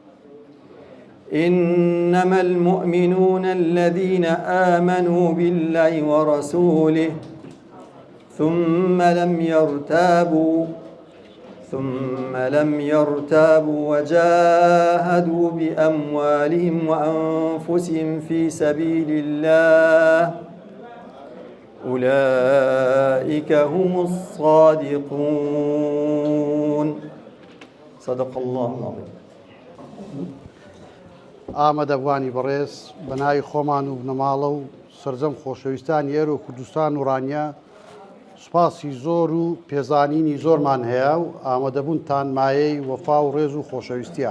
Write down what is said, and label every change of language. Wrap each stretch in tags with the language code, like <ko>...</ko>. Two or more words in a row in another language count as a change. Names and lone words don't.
<ar>إنما المؤمنون الذين آمنوا بالله ورسوله ثم لم يرتابوا وجاهدوا بأموالهم وأنفسهم في سبيل الله أولئك هم الصادقون. صدق الله العظيم.</ar> <ckb>ئامادەبوانی بەڕێز بەناوی خۆمان و بنەماڵە و سەرجەم خۆشەویستان ئێرە و کوردستان و ڕانیا سوپاسی زۆر و پێزانینی زۆرمان هەیە و ئامادەبوونتان مایەی وەفا و ڕێز و خۆشەویستیە.</ckb>